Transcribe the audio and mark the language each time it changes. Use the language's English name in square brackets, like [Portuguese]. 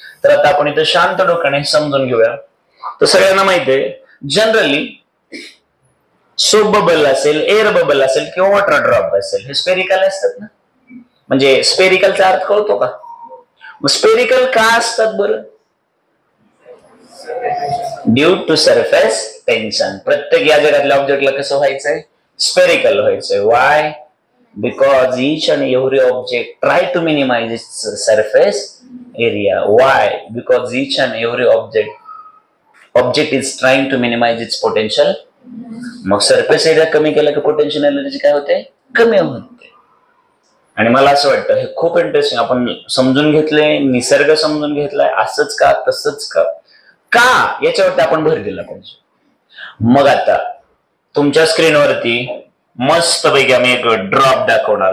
[Marathi] तर आता आपण इथं शांत डोक्याने समजून घेऊया. तर सगळ्यांना माहिती आहे जनरली सोप बबल असेल एअर बबल असेल किंवा वॉटर ड्रॉप असेल हे स्पेरिकल असतात ना. म्हणजे स्पेरिकलचा अर्थ कळतो का. मग स्पेरिकल का असतात बरं. Due to surface tension. प्रत्येक या जगातल्या ऑब्जेक्टला कसं व्हायचंय स्पेरिकल व्हायचंय. [English] Why because each and every object try to minimize its surface area. Why? Because each and every object is trying to minimize its potential. [Marathi] मग सरफेस एरिया कमी केला की पोटेन्शियल एनर्जी काय होते कमी होते. आणि मला असं वाटतं हे खूप इंटरेस्टिंग आपण समजून घेतले. निसर्ग समजून घेतलाय. असंच का तसंच का याच्यावरती आपण भर दिला पाहिजे. मग आता तुमच्या स्क्रीनवरती मस्त पैकी आम्ही एक ड्रॉप दाखवणार.